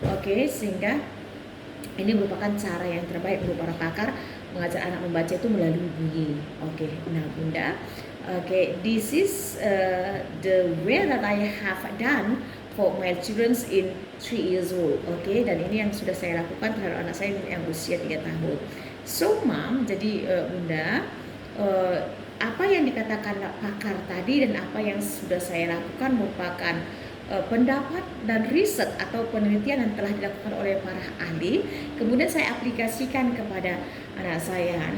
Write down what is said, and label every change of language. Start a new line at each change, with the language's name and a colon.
Indonesian: Sehingga ini merupakan cara yang terbaik untuk para pakar mengajar anak membaca itu melalui bunyi.
English: Nah Bunda, this is the way that I have done for my children in 3 years old.
Indonesian: Dan ini yang sudah saya lakukan terhadap anak saya yang usia 3 tahun.
English: So Mom,
Indonesian: jadi Bunda, apa yang dikatakan pakar tadi dan apa yang sudah saya lakukan merupakan pendapat dan riset atau penelitian yang telah dilakukan oleh para ahli, kemudian saya aplikasikan kepada anak saya.